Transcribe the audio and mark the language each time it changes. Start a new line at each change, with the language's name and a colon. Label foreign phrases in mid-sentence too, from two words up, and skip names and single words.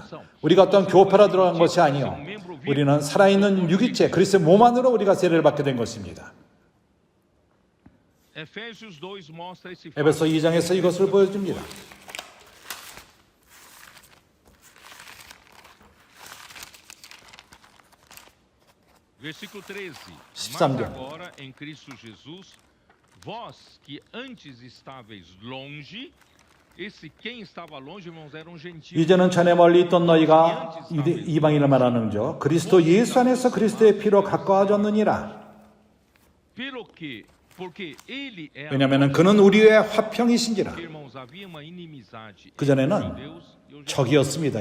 Korean: 우리가 어떤 교파로 들어간 것이 아니요 우리는 살아있는 유기체 그리스도의 몸 안으로 우리가 세례를 받게 된 것입니다. 에베소 2장에서 이것을 보여줍니다. 13절.
Portuguese: agora em Cristo Jesus, vós que antes estáveis longe,
Korean: 이제는 전에 멀리 있던 너희가 이방인을 말하는 죠 그리스도 예수 안에서 그리스도의 피로 가까워졌느니라. 왜냐하면 그는 우리의 화평이신지라. 그전에는 적이었습니다.